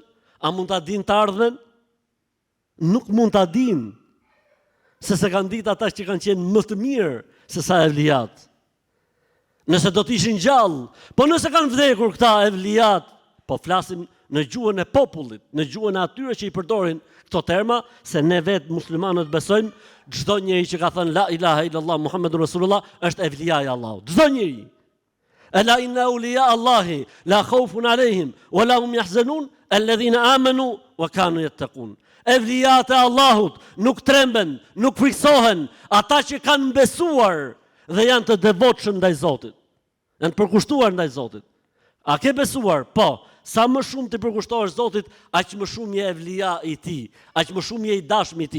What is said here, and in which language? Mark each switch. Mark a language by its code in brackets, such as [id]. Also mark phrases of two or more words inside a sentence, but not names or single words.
[sq] A mund ta dinë të ardhmen? Nuk mund ta dinë, se kanë ditë ata që kanë qenë më të mirë se sa evlijat. Nëse do të ishin gjallë, po nëse kanë vdekur këta evlijat, po flasim në gjuhën e popullit, në gjuhën e atyre që i përdorin këto terma, se ne vetë muslimanët besojmë, çdo njeri që ka thënë [ar] لا إله إلا الله محمد رسول الله [sq] është evlija i Allahut. Çdo njeri. [ar] ألا إن أولياء الله لا خوف عليهم ولا هم يحزنون الذين آمنوا وكانوا يتقون. [sq] Evlijat e Allahut nuk tremben, nuk friksohen, ata që kanë besuar dhe janë të devotshëm ndaj Zotit. Janë të përkushtuar ndaj Zotit. A ke besuar? Po. Sa më shumë të përkushtohesh Zotit, aq më shumë je evlija i tij, aq më shumë je i dashur i tij.